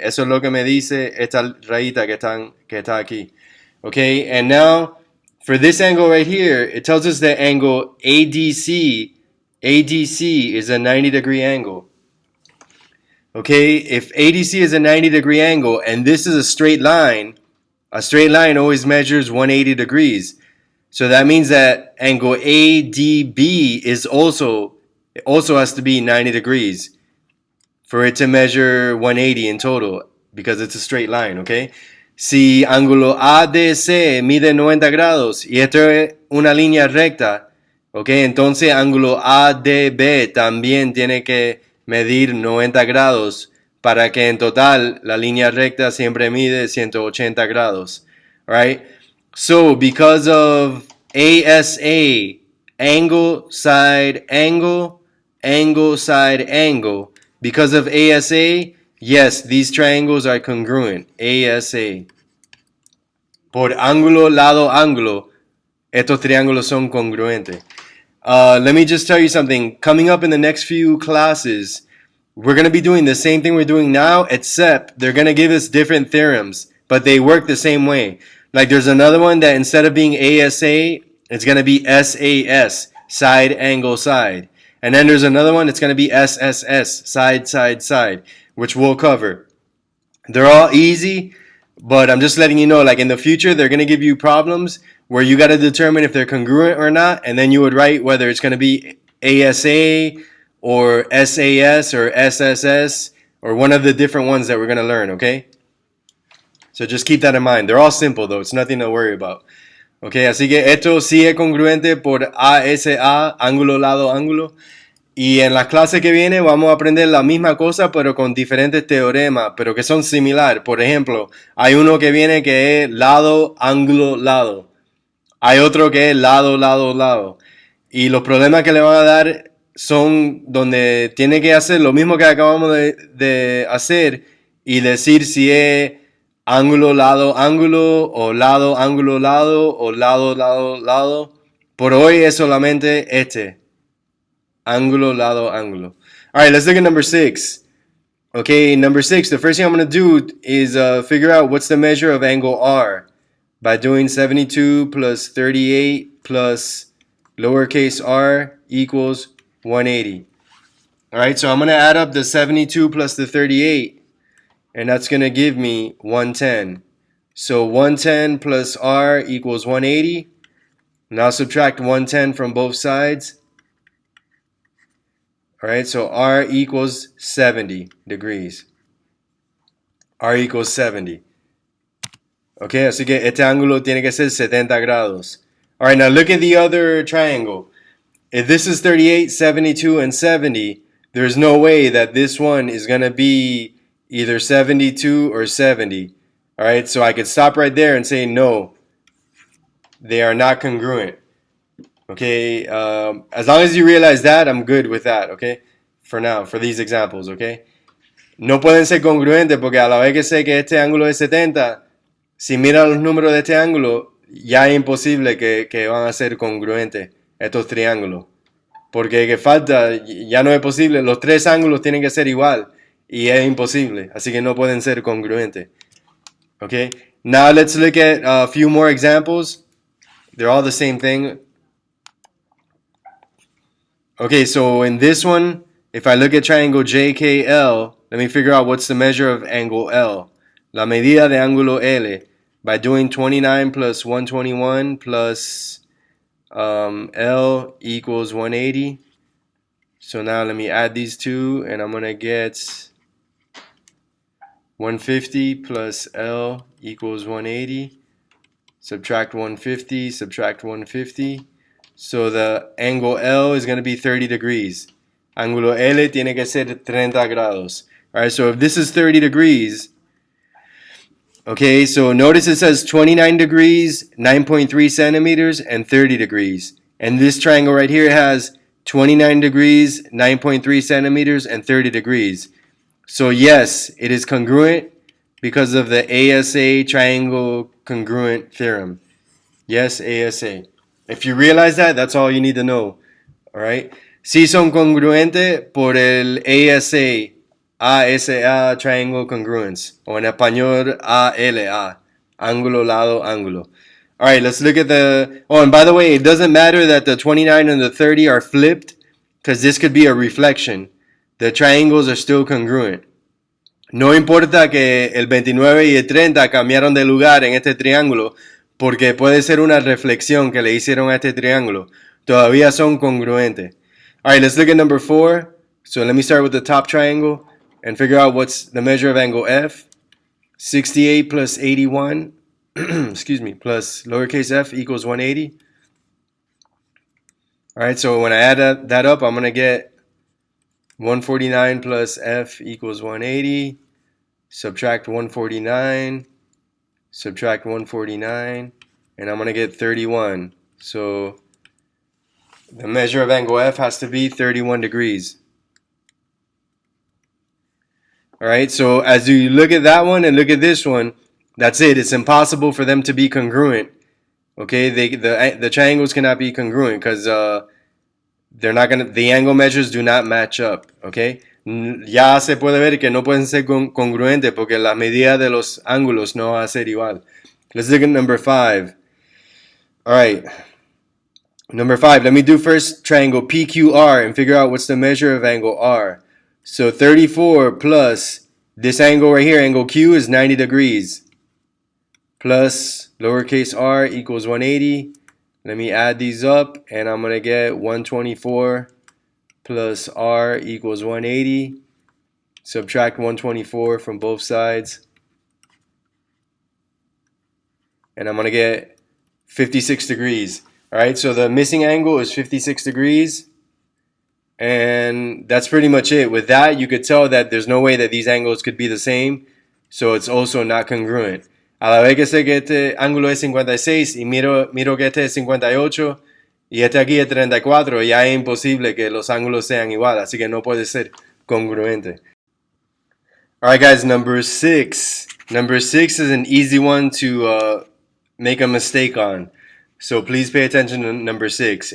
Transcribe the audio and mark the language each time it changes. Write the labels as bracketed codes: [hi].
[es] Eso es lo que me dice esta rayita que está aquí. [en] Okay, and now for this angle right here, it tells us that angle ADC is a 90-degree angle. Okay, if ADC is a 90-degree angle and this is a straight line always measures 180 degrees. So that means that angle ADB is also has to be 90 degrees for it to measure 180 in total because it's a straight line, okay? [es] Si ángulo ADC mide 90 grados y esto es una línea recta, okay, entonces ángulo ADB también tiene que medir 90 grados para que en total la línea recta siempre mide 180 grados, right? [en] So because of ASA, angle, side, angle, angle, side, angle, because of ASA, yes, these triangles are congruent. ASA. [es] Por ángulo, lado, ángulo, estos triángulos son congruentes. [en] Let me just tell you something. Coming up in the next few classes, we're going to be doing the same thing we're doing now, except they're going to give us different theorems, but they work the same way. Like there's another one that instead of being ASA, it's going to be SAS, side, angle, side. And then there's another one that's going to be SSS, side, side, side, which we'll cover. They're all easy, but I'm just letting you know, like in the future, they're going to give you problems where you got to determine if they're congruent or not, and then you would write whether it's going to be ASA or SAS or SSS or one of the different ones that we're going to learn, okay? So just keep that in mind. They're all simple, though. It's nothing to worry about. [es] Okay, así que esto sí es congruente por ASA, ángulo, lado, ángulo. Y en la clase que viene vamos a aprender la misma cosa, pero con diferentes teoremas, pero que son similares. Por ejemplo, hay uno que viene que es lado, ángulo, lado. Hay otro que es lado, lado, lado. Y los problemas que le van a dar son donde tiene que hacer lo mismo que acabamos de hacer y decir si es ángulo, lado, ángulo, o lado, ángulo, lado, o lado, lado, lado. Por hoy es solamente este. Ángulo, lado, ángulo. [en] All right, let's look at number 6. Okay, number 6, the first thing I'm going to do is figure out what's the measure of angle R by doing 72 plus 38 plus lowercase r equals 180. All right, so I'm going to add up the 72 plus the 38, and that's going to give me 110. So 110 plus r equals 180. Now subtract 110 from both sides. All right, so r equals 70 degrees. R equals 70. [es] Okay, así que este ángulo tiene que ser 70 grados. [en] All right, now look at the other triangle. If this is 38, 72, and 70, there's no way that this one is going to be either 72 or 70. All right, so I could stop right there and say no, they are not congruent. Okay, as long as you realize that, I'm good with that, okay? For now, for these examples, okay? [es] No pueden ser congruentes porque a la vez que sé que este ángulo es 70, si mira los números de este ángulo, ya es imposible que van a ser congruentes estos triángulos. Porque que falta, ya no es posible, los tres ángulos tienen que ser igual y es imposible, así que no pueden ser congruentes. [en] Okay, now let's look at a few more examples. They're all the same thing. Okay, so in this one, if I look at triangle JKL, let me figure out what's the measure of angle L. [es] La medida de ángulo L [en] by doing 29 plus 121 plus L equals 180. So now let me add these two, and I'm going to get 150 plus L equals 180. Subtract 150, subtract 150. So the angle L is going to be 30 degrees. [es] Ángulo L tiene que ser 30 grados. [en] All right, so if this is 30 degrees, okay, so notice it says 29 degrees, 9.3 centimeters, and 30 degrees. And this triangle right here has 29 degrees, 9.3 centimeters, and 30 degrees. So yes, it is congruent because of the ASA triangle congruent theorem. Yes, ASA. If you realize that, that's all you need to know. All right. [es] Sí son congruentes por el ASA, ASA [en] triangle congruence, [es] o en español ALA, ángulo, lado, ángulo. [en] All right, let's look at the, oh, and by the way, it doesn't matter that the 29 and the 30 are flipped, because this could be a reflection. The triangles are still congruent. [es] No importa que el 29 y el 30 cambiaron de lugar en este triángulo, porque puede ser una reflexión que le hicieron a este triángulo. Todavía son congruentes. [en] All right, let's look at number 4. So let me start with the top triangle and figure out what's the measure of angle F. 68 plus 81, excuse me, plus lowercase f equals 180. All right, so when I add that up, I'm going to get 149 plus f equals 180. Subtract 149, subtract 149, and I'm going to get 31. So the measure of angle F has to be 31 degrees. All right, so as you look at that one and look at this one, that's it. It's impossible for them to be congruent. Okay, the triangles cannot be congruent because they're not gonna. The angle measures do not match up. [es] Okay, ya se puede ver que no pueden ser congruentes porque la medida de los ángulos no va a ser igual. [en] Let's look at number 5. All right. Number 5, let me do first triangle PQR and figure out what's the measure of angle R. So 34 plus this angle right here, angle Q, is 90 degrees. Plus lowercase r equals 180. Let me add these up, and I'm going to get 124 plus r equals 180. Subtract 124 from both sides. And I'm going to get 56 degrees. All right, so the missing angle is 56 degrees. And that's pretty much it. With that, you could tell that there's no way that these angles could be the same. So it's also not congruent. [es] A la vez que sé que este ángulo es 56 y miro que este es 58 y este aquí es 34, ya es imposible que los ángulos sean igual, así que no puede ser congruente. [en] Alright guys, number 6. Number 6 is an easy one to make a mistake on. So please pay attention to number 6.